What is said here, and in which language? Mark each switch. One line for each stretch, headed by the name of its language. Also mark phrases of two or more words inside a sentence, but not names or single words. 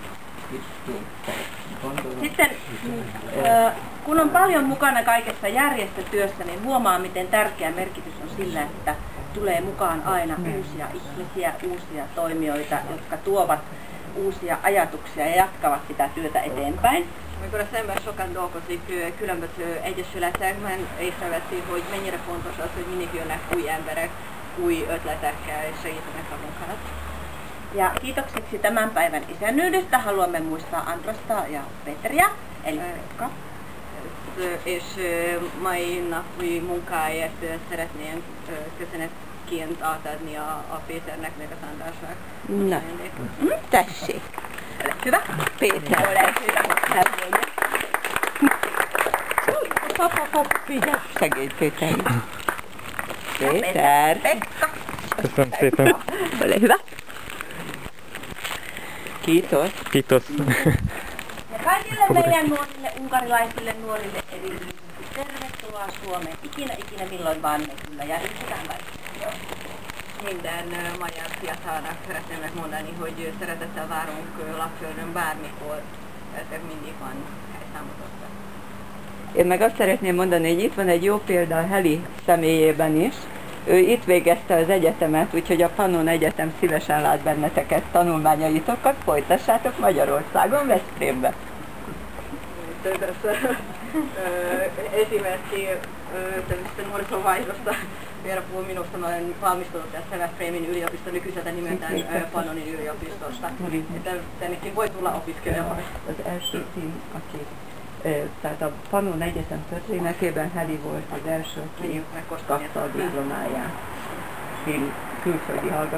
Finnish: Sitten kun on paljon mukana kaikessa järjestötyössä, niin huomaa miten tärkeä merkitys on sillä, että tulee mukaan aina uusia ihmisiä, uusia toimijoita, jotka tuovat uusia ajatuksia ja jatkavat sitä työtä eteenpäin.
Hungarian: Amikor az ember sokat dolgozik különböző egyesületekben, észreveszi, hogy mennyire fontos az, hogy mindig jönnek új emberek, új ötletekkel és segítenek a munkát.
Finnish: Ja kiitokseksi tämän päivän isännyydestä haluamme muistaa Andrasta ja Petriä, eli Pekka.
Hungarian: És mai napi munkáért szeretném köszönetként átadni a Péternek, meg a Andrásnak. Na, tessék.
Finnish: Ole hyvä.
Hungarian: Péter.
Finnish: Ole hyvä.
Hungarian: Segíts Péter. Péter. Pekka. Köszönöm szépen.
Finnish: Ole hyvä. Kiitos. Kiitos. Ja kaikille meidän nuorille, unkarilaisille nuorille erityisesti tervetuloa Suomeen. Ikinä milloin vaan me kyllä järjestetään kaikki.
Hungarian: Minden magyar fiatalnak szeretném megmondani, hogy szeretettel várunk Lapföldön bármikor, ezek mindig van hely számotokra. Én meg azt szeretném mondani, hogy itt van egy jó példa a Heli személyében is. Ő itt végezte az egyetemet, úgyhogy a Pannon Egyetem szívesen lát benneteket tanulmányaitokat, folytassátok Magyarországon, Veszprémbe.
Finnish: Esimerkki tämmöistä nuorisovaihdosta. Veera puhui minusta, mä olen valmistunut tästä Veszprémin yliopiston nykyiseltä nimeltään Pannonin yliopistosta. Että tännekin voi tulla opiskelemaan.
Hungarian: Az első cím, aki tehát a Pannon Egyetem történetében Heli volt az első, aki megkapta a diplomáját. Külföldi hallgató.